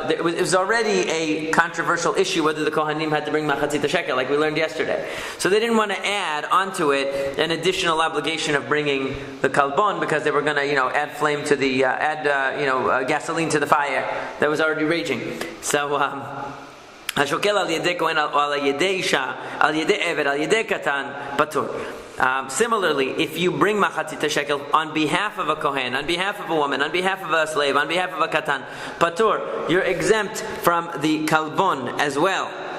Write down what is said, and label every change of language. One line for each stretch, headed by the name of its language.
English: It was already a controversial issue whether the Kohanim had to bring machatzit shekel, like we learned yesterday. So they didn't want to add onto it an additional obligation of bringing the kalbon, because they were going to, add flame to the... gasoline to the fire that was already raging. So...
Hebrew: השוקל על ידי כהן, על ידי אישה, על ידי עבד, על ידי קטן, פטור.
English: Similarly, if you bring machatzit shekel on behalf of a kohen, on behalf of a woman, on behalf of a slave, on behalf of a katan, patur, you're exempt from the kalbon as well.